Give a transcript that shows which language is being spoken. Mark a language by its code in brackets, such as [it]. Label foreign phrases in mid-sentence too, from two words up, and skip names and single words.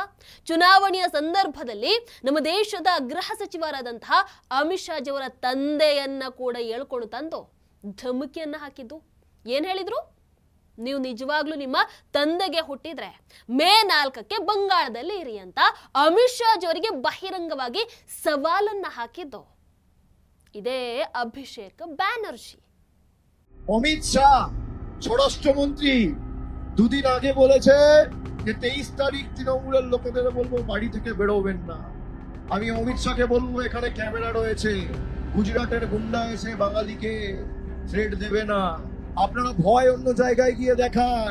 [kn] ಚುನಾವಣೆಯ ಸಂದರ್ಭದಲ್ಲಿ ನಮ್ಮ ದೇಶದ ಗೃಹ ಸಚಿವರಾದಂತಹ ಅಮಿತ್ ಶಾ ಅವರ ತಂದೆಯನ್ನ ಕೂಡ ಹೇಳ್ಕೊಂಡು ತಂದು ಧಮಕಿಯನ್ನ ಹಾಕಿದ್ದು. ಏನ್ ಹೇಳಿದ್ರು? ನೀವು ನಿಜವಾಗ್ಲೂ ನಿಮ್ಮ ತಂದೆಗೆ ಹುಟ್ಟಿದ್ರೆ ಮೇ 4ಕ್ಕೆ ಬಂಗಾಳದಲ್ಲಿ ಇರಿ ಅಂತ ಅಮಿತ್ ಶಾ ಅವರಿಗೆ ಬಹಿರಂಗವಾಗಿ ಸವಾಲನ್ನ ಹಾಕಿದ್ದು ಇದೇ अभिषेक बैनर्जी। [bn] অমিত শাহ স্বরাষ্ট্রমন্ত্রী দুদিন আগে বলেছে যে 23 তারিখ তৃণমূলের লোকেদের বলবো বাড়ি থেকে বেরোবেন না। আমি অমিত শাহকে বলবো এখানে ক্যামেরা রয়েছে, গুজরাটের গুন্ডা এসে বাঙালিকে থ্রেট দেবে না, আপনারা ভয় অন্য জায়গায় গিয়ে দেখান।